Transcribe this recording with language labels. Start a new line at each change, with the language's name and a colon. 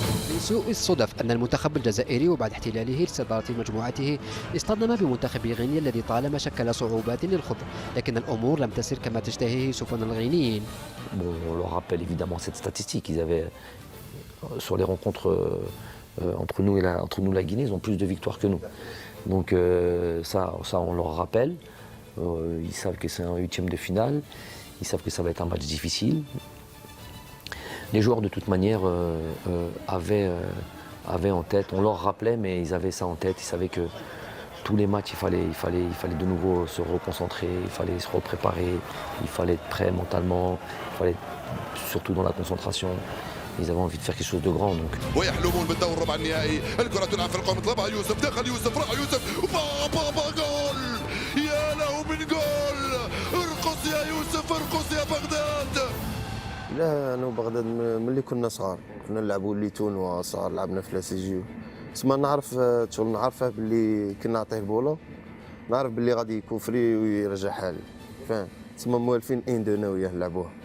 Arabic: من سوء الصدف أن المنتخب الجزائري وبعد احتلاله لصدارة مجموعته اصطدم بمنتخب غينيا الذي طالما شكل صعوبات للخوض، لكن الأمور لم تسر كما تشتهيه سفن الغينيين.
French: Bon, on leur rappelle évidemment cette statistique. Ils avaient, sur les rencontres entre nous et la Guinée, ils ont plus de victoires que nous. Donc ça on leur rappelle. Ils savent que c'est un 8e de finale. Ils savent que ça va être un match difficile. Les joueurs de toute manière avaient en tête, on leur rappelait, mais ils avaient ça en tête. Ils savaient que tous les matchs, il fallait de nouveau se reconcentrer, il fallait se repréparer, il fallait être prêt mentalement, il fallait surtout dans la concentration. Ils avaient envie de faire quelque chose de grand. Donc.
Arabic: ويحلمون بالدور الربع النهائي، الكرة تلعب في القوم، طلبها يوسف، دخل يوسف، راح يوسف، بابا جول! يا له من جول! ارقص يا يوسف، ارقص يا بغداد! لا انا وبغداد ملي كنا صغار كنا نلعبوا ليتون وصغار لعبنا في لاسيجيو، تسمى نعرف شغل نعرفه باللي كنا نعطيه البوله نعرف باللي غادي يكوفري ويرجعها لي، فاهم؟ تسمى موالفين ان دو انا وياه نلعبوها.